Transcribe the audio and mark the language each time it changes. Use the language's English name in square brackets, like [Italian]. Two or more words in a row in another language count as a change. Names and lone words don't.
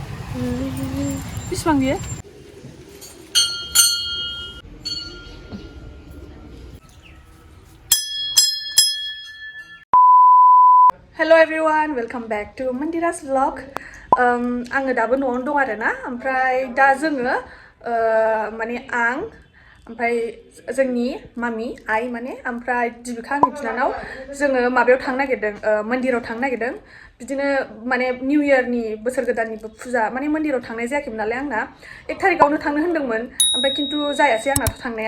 [Bodo] बेसेबां बियो? [English] Hello everyone, welcome back to Mandira's vlog. [Bodo] आङो दाबो न'आवनो दं आरो ना, ओमफ्राय दा जोङो माने आं ओमफ्राय जोंनि मामि आइ माने ओमफ्राय दिबिका आंनि बिनानाव जोङो माबायाव थांनो नागिरदों, मन्दिराव थांनो नागिरदों। बिदिनो माने [English] new year [Bodo] बोसोर गोदाननिबो फुजा माने मन्दिराव थांनाय जायाखैमोन नालाय आंना 1 तारिखावनो थांनो होन्दोंमोन, ओमफ्राय खिन्थु जायासै आंनाथ' थांनाया।